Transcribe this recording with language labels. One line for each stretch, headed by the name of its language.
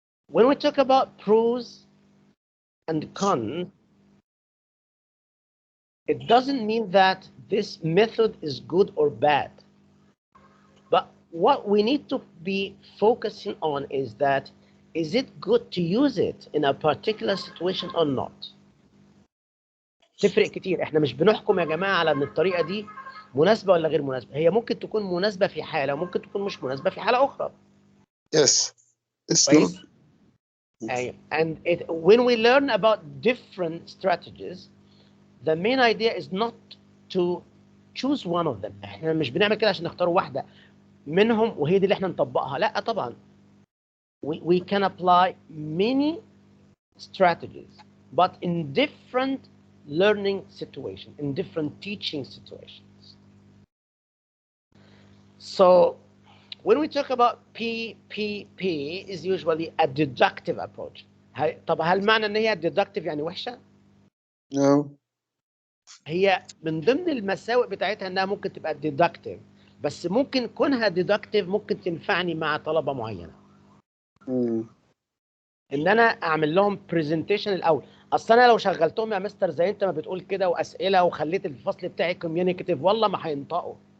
English: When we talk about pros and cons, it doesn't mean that this method is good or bad. But what we need to be focusing on is that, is it good to use it in a particular situation or not?
Arabic: تفرق كتير. احنا مش بنحكم يا جماعة على ان الطريقة دي مناسبة ولا غير مناسبة. هي ممكن تكون مناسبة في حالة وممكن تكون مش مناسبة في حالة أخرى.
English: Yes, it's
Arabic: كويس؟
English: not. And when we learn about different strategies, the main idea is not to choose one of them.
Arabic: احنا مش بنعمل كده عشان نختار واحدة منهم وهي دي اللي احنا نطبقها. لا طبعا.
English: We can apply many strategies, but in different learning situations, in different teaching situations. So when we talk about PPP is usually a deductive approach.
Arabic: طب هل معنى ان هي deductive يعني وحشة؟
English: No.
Arabic: هي من ضمن المساوئ بتاعتها انها ممكن تبقى deductive، بس ممكن كونها deductive ممكن تنفعني مع طلبة معينة. ان انا اعمل لهم برزنتيشن الاول. اصل انا لو شغلتهم يا مستر زي انت ما بتقول كده واسئله وخليت الفصل بتاعي كوميونيكاتيف والله ما هينطقوا.